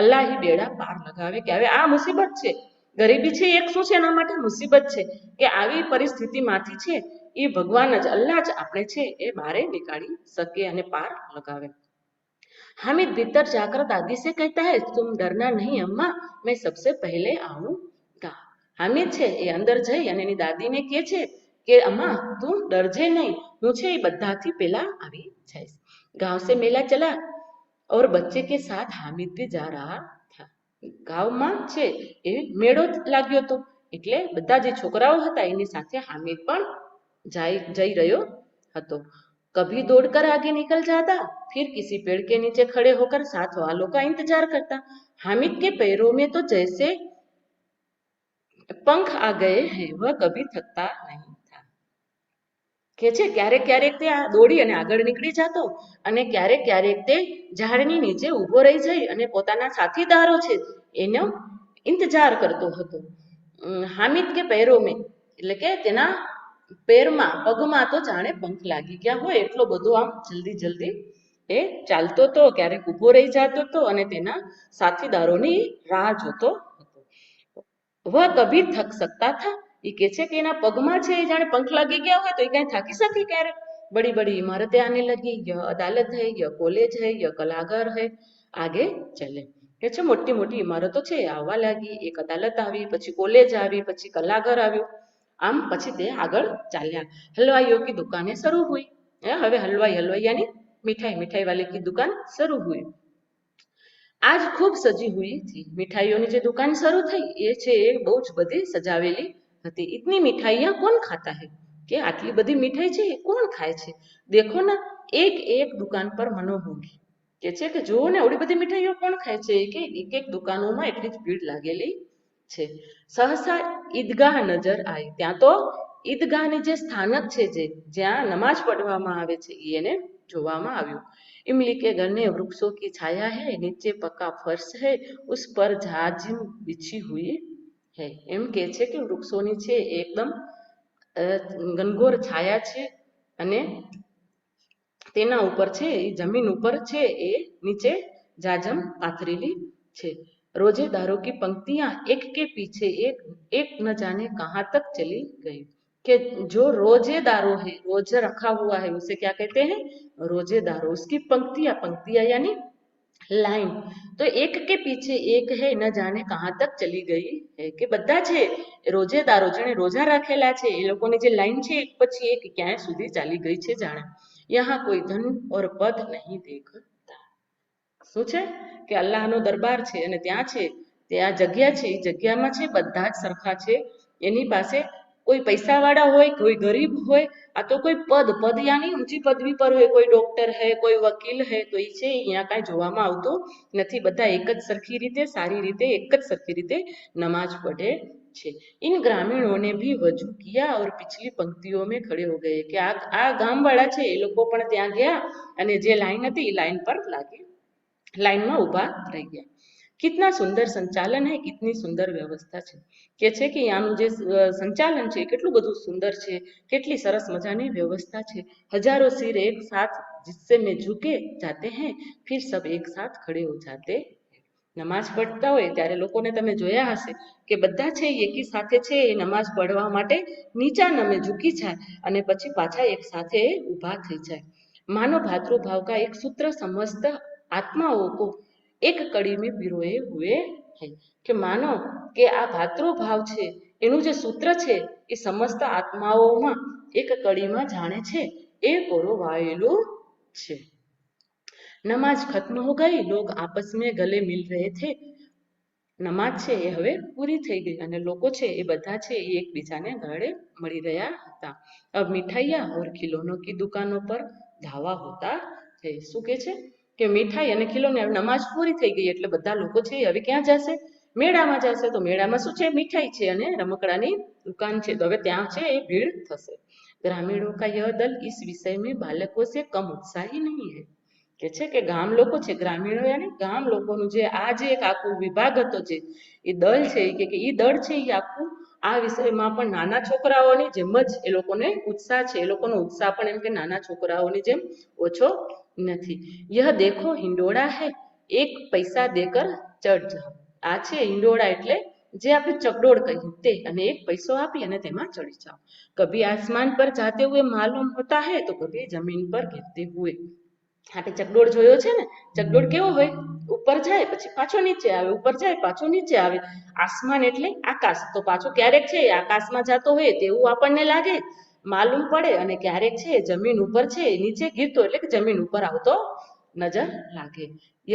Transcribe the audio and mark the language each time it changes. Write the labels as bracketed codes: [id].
[gu] અલ્લાહ ही બેડા પાર લગાવે, કે હવે આ મુસીબત છે, ગરીબી છે એક શું છે એના માટે મુસીબત છે, કે આવી પરિસ્થિતિમાંથી છે એ ભગવાન જ અલ્લાહ જ આપણે છે એ બારે નીકાળી શકે અને પાર લગાવે। [hi] हामिद भीतर जाकर दादी से कहता है तुम डरना नहीं अम्मा, मैं सबसे पहले आऊंगा। [gu] हामिद છે એ અંદર જઈ અને એની દાદીને કહે છે કે अम्मा તું डरजे नहीं, હું છે એ બધાથી પહેલા આવી જઈશ। [hi] गांव से मेला चला और बच्चे के साथ हामिद भी जा रहा था। [gu] ગામમાં છે એ મેળો લાગ્યો હતો એટલે બધા જે છોકરાઓ હતા એની સાથે હામિદ પણ જઈ રહ્યો હતો। [hi] कभी दौड़कर आगे निकल जाता, फिर किसी पेड़ के नीचे खड़े होकर साथ वालों का इंतजार करता। हामिद के पैरों में तो जैसे पंख आ गए हैं, वह कभी थकता नहीं था। [gu] કે છે ક્યારેક ક્યારેક તે દોડી અને આગળ નીકળી જતો અને ક્યારેક ક્યારેક તે ઝાડની નીચે ઊભો રહી જઈ અને પોતાના સાથીદારો છે એનો ઇંતજાર કરતો હતો। હામિદ કે [hi] पैरों में [gu] એટલે કે તેના પેરમાં પગમાં તો જાણે પંખ લાગી ગયા હોય એટલો બધો આમ જલ્દી જલ્દી એ ચાલતો હતો, ક્યારેક ઊભો રહી જતો હતો અને તેના સાથીદારોની રાહ જોતો હતો। [hi] वह कभी थक सकता था, ये [gu] કે છે કે એના પગમાં છે એ જાણે પંખ લાગી ગયા હોય તો એ કઈ થાકી શકે ક્યારે। [hi] बड़ी बड़ी इमारतें आने लगी, यह अदालत है, यह कॉलेज है, यह कलाघर है, आगे चले। [gu] કે છે મોટી મોટી ઇમારતો છે આવવા લાગી, એક અદાલત આવી, પછી કોલેજ આવી, પછી કલાઘર આવ્યું, આમ પછી તે આગળ ચાલ્યા। [hi] हलवाइयों की दुकानें शुरू हुई, [gu] હવે હલવાઈ હલવાઈયાની [hi] मिठाई वाले की दुकान शुरू हुई। आज खूब सजी हुई थी, मिठाइयों [gu] જે દુકાન શરૂ થઈ એ છે એ બહુ જ બધી સજાવેલી હતી। [hi] इतनी मिठाइयां कौन खाता है, [gu] કે આટલી બધી મીઠાઈ છે એ કોણ ખાય છે। [hi] देखो ना एक एक दुकान पर मनो होगी, [gu] કે છે કે જુઓ ને આવડી બધી મીઠાઈઓ કોણ ખાય છે, કે એક એક દુકાનોમાં એટલી જ ભીડ લાગેલી છે। [hi] सहसा ईदगाह नजर आई, [gu] ત્યાં તો ઈદગાહની જે સ્થાનક છે જે જ્યાં નમાજ પઢવામાં આવે છે એને જોવામાં આવ્યું। [hi] इमली के घने वृक्षों की छाया है, नीचे पक्का फर्श है, उस पर झाजिम बिछी हुई है। [gu] એમ કે છે કે વૃક્ષોની છે એકદમ ઘનઘોર છાયા છે અને તેના ઉપર છે એ જમીન ઉપર છે એ નીચે જાજમ પાથરેલી છે। [hi] रोजेदारों की पंक्तियां एक के पीछे एक न जाने कहाँ तक चली गई। कि जो रोजेदारों है, रोजे रखा हुआ है उसे क्या कहते हैं? रोजेदारों। उसकी पंक्तियां, पंक्तियां यानी लाइन, तो एक के पीछे एक है न जाने कहाँ तक चली गई है। [gu] કે બધા છે રોજેદારો જેણે રોજા રાખેલા છે એ લોકોની જે લાઈન છે એક પછી એક ક્યાંય સુધી ચાલી ગઈ છે જાણે। [hi] यहाँ कोई धन और पद नहीं देखता। [gu] શું છે કે અલ્લાહનો દરબાર છે અને ત્યાં છે તે આ જગ્યા છે એ જગ્યામાં છે બધા જ સરખા છે। એની પાસે કોઈ પૈસાવાળા હોય, કોઈ ગરીબ હોય, આ તો કોઈ પદ યાની ઊંચી પદવી પર હોય, કોઈ ડોક્ટર હે, કોઈ વકીલ હે, તો એ છે અહીંયા કાંઈ જોવામાં આવતું નથી। બધા એક જ સરખી રીતે, સારી રીતે, એક જ સરખી રીતે નમાજ પઢે છે। [hi] इन ग्रामीणों ने भी वजू किया और पिछली पंक्तियों में खड़े हो गए। [gu] કે આ ગામવાળા છે એ લોકો પણ ત્યાં ગયા અને જે લાઈન હતી એ લાઈન પર લાગી, લાઈનમાં ઊભા રહી ગયા। [hi] कितना सुंदर संचालन है, कितनी सुंदर व्यवस्था છે। [gu] કે છે કે આનું જે સંચાલન છે કેટલું બધું સુંદર છે, કેટલી સરસ મજાની વ્યવસ્થા છે। [hi] हजारों सिर एक साथ जिससे में झुके जाते हैं, फिर सब एक साथ खड़े हो जाते हैं। [gu] નમાઝ પઢતા હોય ત્યારે લોકોને તમે જોયા હશે કે બધા છે એકી સાથે છે એ નમાઝ પઢવા માટે નીચા નમે ઝૂકી જાય અને પછી પાછા એક સાથે ઊભા થઈ જાય। [hi] मानो भातृभाव का एक सूत्र समस्त आत्माओं को एक कड़ी में पिरोए हुए है। [gu] કે માનો કે આ ભાતૃભાવ છે એનું જે સૂત્ર છે એ સમસ્ત આત્માઓમાં એક કડીમાં જાણે છે એ પરોવાયેલું છે। [hi] नमाज खत्म हो गई, लोग आपस में गले मिल रहे थे। [gu] નમાજ છે એ હવે પૂરી થઈ ગઈ અને લોકો છે એ બધા છે એ એકબીજાને ગળે મળી રહ્યા હતા। [hi] अब मिठाइयाँ और खिलौनों की दुकानों पर धावा होता है। [gu] શું કે છે કે મીઠાઈ અને ખિલોને નમાજ પૂરી થઈ ગઈ એટલે બધા લોકો છે હવે ક્યાં જશે? મેળામાં જશે। તો મેળામાં શું છે? મીઠાઈ છે અને રમકડાની દુકાન છે, તો હવે ત્યાં છે એ ભીડ થશે। [hi] ग्रामीणों का यह दल इस विषय में बालकों से कम उत्साही नहीं है। [gu] કે છે કે ગામ લોકો છે, ગ્રામીણો યાની ગામ લોકોનું જે આ જે એક આખું વિભાગ હતો જે એ દળ છે કે એ દળ છે એ આખું આ વિષયમાં પણ નાના છોકરાઓની જેમ જ એ લોકોને ઉત્સાહ છે। એ લોકોનો ઉત્સાહ પણ એમ કે નાના છોકરાઓની જેમ ઓછો નથી। [hi] यह देखो हिंडोड़ा है, एक पैसा देकर चढ़ जाओ। [gu] આ છે હિંડોળા એટલે જે આપણે ચકડોળ કહીએ તે, અને એક પૈસો આપી અને તેમાં ચડી જાઓ। [hi] कभी आसमान पर जाते हुए मालूम होता है तो कभी जमीन पर गिरते हुए। [gu] આપણે ચકડોળ જોયો છે ને, ચકડોળ કેવો હોય? ઉપર જાય પછી પાછો નીચે આવે, ઉપર જાય પાછો નીચે આવે। આસમાન એટલે આકાશ, તો પાછો ક્યારેક છે આકાશમાં જતો હોય તેવું આપણને લાગે, માલુમ પડે, અને ક્યારેક છે જમીન ઉપર છે નીચે ગીરતો એટલે કે જમીન ઉપર આવતો નજર લાગે।